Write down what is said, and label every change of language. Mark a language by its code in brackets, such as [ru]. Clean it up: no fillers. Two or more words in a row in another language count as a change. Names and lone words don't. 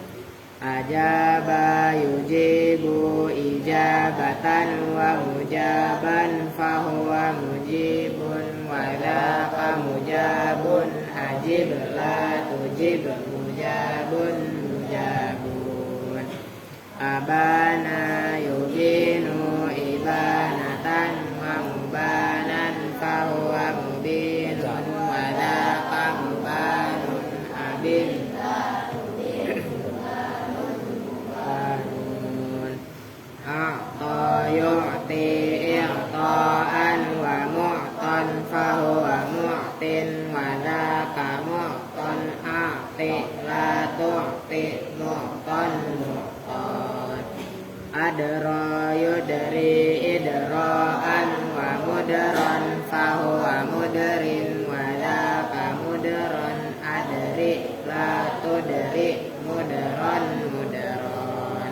[ar] أجاب يجيب إجابة ومجابا فهو مجيب وذاك مجاب أجب لا تجب مجاب مجاب. أبان يبين إبانة ومبانا فهو مبين وذاك مبان أبن أعطى يعطي إعطاء ومعطى فهو معط وذاك معطى أعط لا تعط معطى معطى. أدرى يدري إدراء ومدرى فهو مدر وذاك مدرى أدر لا تدر مدرى مدرى.